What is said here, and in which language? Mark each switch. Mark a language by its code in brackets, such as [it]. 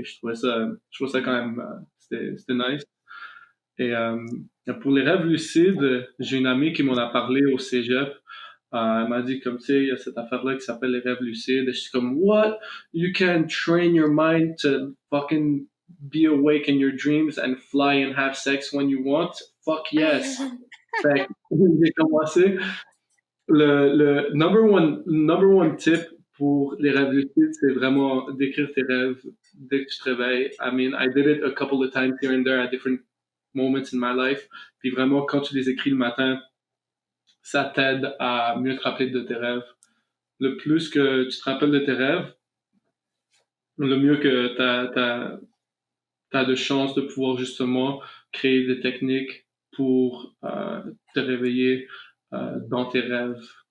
[fr] Et je trouvais ça quand même c'était nice. Et pour les rêves lucides, j'ai une amie qui m'en a parlé au cégep. Elle m'a dit comme tu sais, il y a cette affaire-là qui s'appelle les rêves lucides. Et je suis comme [en] what? You can train your mind to fucking be awake in your dreams and fly and have sex when you want. Fuck yes. [fr] Fait que j'ai commencé. Le [en] number one tip [fr] pour les rêves lucides, c'est vraiment d'écrire tes rêves dès que tu te réveilles. [en] I mean, I did it a couple of times here and there at different moments in my life. [fr] Puis vraiment, quand tu les écris le matin, ça t'aide à mieux te rappeler de tes rêves. Le plus que tu te rappelles de tes rêves, le mieux que t'as de chances de pouvoir justement créer des techniques pour te réveiller dans tes rêves.